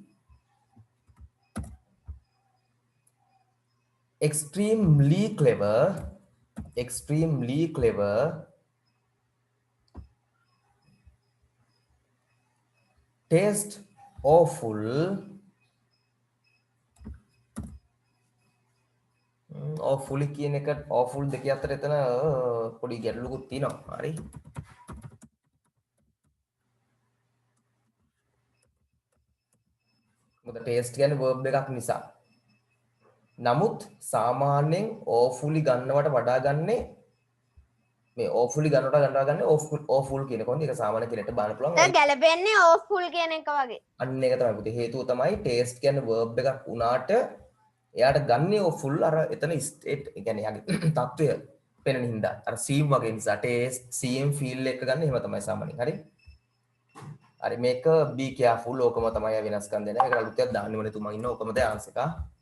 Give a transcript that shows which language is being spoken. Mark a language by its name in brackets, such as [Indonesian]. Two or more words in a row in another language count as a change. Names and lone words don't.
[English] Extremely clever. Extremely clever. Taste awful. [Sinhala] awfully කියන එක awful දෙක අතර එතන පොඩි ගැටලුකුත් තියෙනවා. හරි. මොකද taste කියන්නේ verb එකක් නිසා. නමුත් සාමාන්‍යයෙන් awfully ගන්නවට වඩා ගන්නේ මේ awfully ගන්නවට awful කියන කොහොමද ඒක සාමාන්‍ය කෙනෙක්ට බලන්න පුළුවන්. දැන් ගැලපෙන්නේ awful කියන එක වගේ. අන්න ඒක තමයි පුතේ. හේතුව තමයි taste කියන්නේ verb එකක් වුණාට එයාට ගන්නේ awful අර එතන state ඒ කියන්නේ යාගේ තත්වය පෙනෙන හින්දා අර seem වගේ නිසා [English] taste seem feel [Sinhala] එක ගන්න එහෙම තමයි සාමාන්‍යයෙන්. හරි. හරි මේක [English] be careful [Sinhala] ඕකම තමයි වෙනස්කම් දෙන්නේ. ඒක අලුතෙන් දාන්න ඕනේ තුමන් ඉන්න ඕකම තමයි ආන්සර් එක.